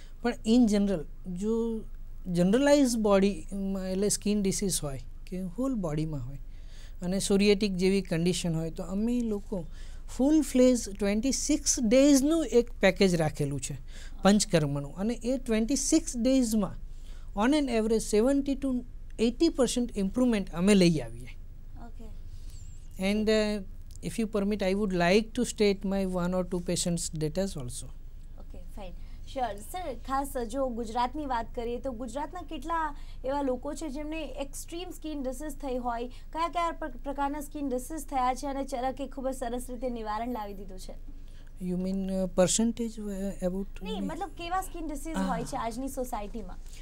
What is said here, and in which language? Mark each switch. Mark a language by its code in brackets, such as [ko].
[gu] પણ in general જો generalise બોડીમાં એટલે સ્કિન ડિસીઝ હોય કે હોલ બોડીમાં હોય અને સોરિયેટિક જેવી કન્ડિશન હોય તો અમે લોકો ફૂલ ફ્લેજ 26 ડેઝનું એક પેકેજ રાખેલું છે પંચકર્મનું, અને એ 26 ડેઝમાં [en] on an average [gu] 70 to 80% improvement અમે લઈ આવીએ. [en] And if you permit, I would like to state my 1 or 2 patients' data also. Okay, fine. Sure. [gu] Sir, ખાસ જો ગુજરાતની વાત કરીએ તો ગુજરાતના કેટલા એવા લોકો છે જેમને એક્સ્ટ્રીમ સ્કિન ડિસીઝ થઈ હોય, કયા કયા પ્રકારના સ્કિન ડિસીઝ થયા છે અને ચરકે ખૂબ જ સરસ રીતે નિવારણ લાવી દીધું છે? [en] You mean percentage about? [gu] નહીં, મતલબ કેવા સ્કિન ડિસીઝ હોય છે આજની સોસાયટીમાં?